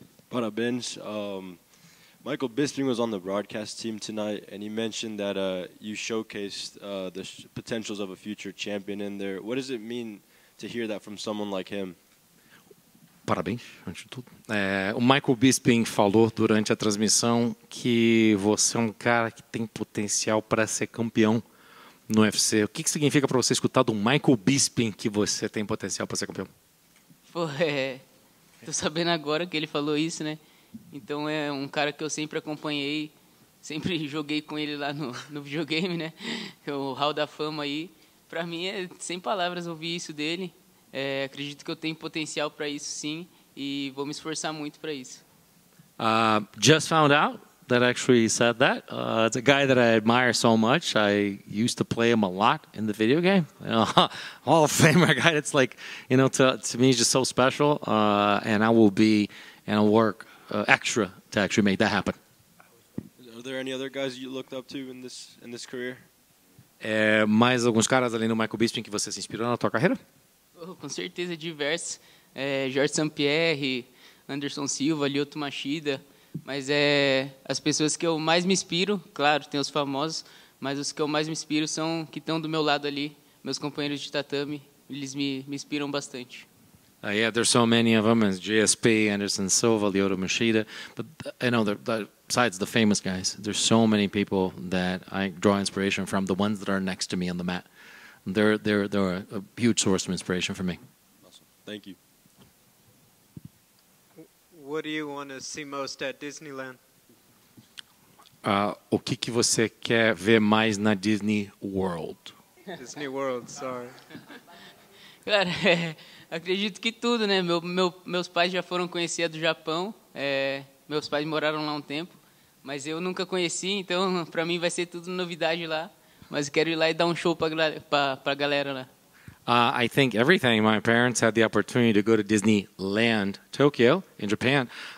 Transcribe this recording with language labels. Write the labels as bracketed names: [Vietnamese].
[Portuguese] Parabéns. [English] Michael Bisping was on the broadcast team tonight, and he mentioned that you showcased the potentials of a future champion in there. What does it mean to hear that from someone like him? [Portuguese] Parabéns, antes de tudo. O Michael Bisping falou durante a transmissão que você é um cara que tem potencial para ser campeão no UFC. O que significa para você escutar do Michael Bisping que você tem potencial para ser campeão? Tô sabendo agora que ele falou isso, né? Então é um cara que eu sempre acompanhei. sempre joguei com ele lá no videogame, né? O Hall da Fama aí. Para mim é sem palavras ouvir isso dele. Acredito que eu tenho potencial para isso sim e vou me esforçar muito para isso. [English] Just found out that actually said that. It's a guy that I admire so much. I used to play him a lot in the video game. Hall of Famer guy. It's like, to me, he's just so special. And I will be and I'll work extra to actually make that happen. Are there any other guys you looked up to in this career? [Portuguese] Mais alguns caras além do Michael Bisping que você se inspirou na tua carreira? Com certeza, diversos. Jorge St-Pierre, Anderson Silva, Lyoto Machida. Mas as pessoas que eu mais me inspiro, claro, tem os famosos, mas os que eu mais me inspiro são que estão do meu lado ali, meus companheiros de tatame, eles me inspiram bastante. [English] Yeah, there's so many of them, as GSP, Anderson Silva, Lyoto Machida, but besides the famous guys, there's so many people that I draw inspiration from, the ones that are next to me on the mat. They're a huge source of inspiration for me. Awesome. Thank you. What do you want to see most at Disneyland? [Portuguese] O que você quer ver mais na Disney World? [English] Disney World, sorry. [Portuguese] Cara, acredito que tudo, né? Meus pais já foram conhecer a do Japão. Meus pais moraram lá um tempo, mas eu nunca conheci, então para mim vai ser tudo novidade lá. Mas quero ir lá e dar um show para galera lá. [English] I think everything. My parents had the opportunity to go to Disneyland, Tokyo, in Japan.